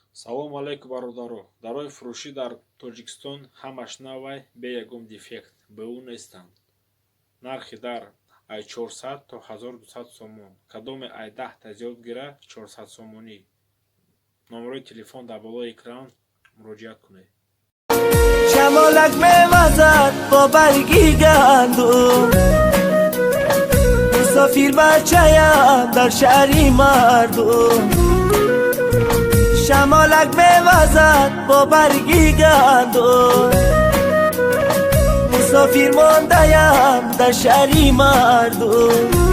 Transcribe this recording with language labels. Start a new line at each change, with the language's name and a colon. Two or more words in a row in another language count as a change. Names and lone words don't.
Tajik: Салому алейкум бародаро. Дарои фурӯшӣ дар Тоҷикистон ҳамаш навай бе ягон дефект БУ нестанд. Нархи дар ай 400 то 1200 сомон. Кадоме ай 10 та зиёд гира 400 сомонӣ. номерои телефон дар болои экран муроҷиат кунед.
Persian: شمالک میوزد با برگی گندم مسافر بچه‌ام در شهری مردم شمالک میوزد با برگی گندم مسافر مانده‌ام در شهری مردم